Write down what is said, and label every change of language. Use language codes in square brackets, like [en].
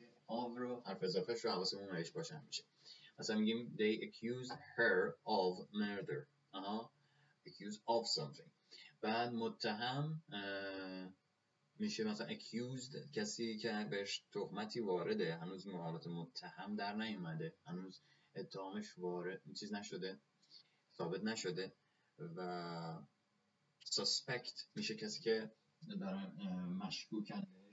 [fa] of رو حرف اضافهش رو حواسمون بهش باشه میشه. مثلا میگیم [en] they accused her of murder. accused of something. [fa] بعد متهم میشه مثلا accused کسی که بهش تهمتی وارده، هنوز حالت متهم در نیومده، هنوز اتهامش وارد چیز نشده، ثابت نشده. و suspect میشه کسی که دارن مشکوکن.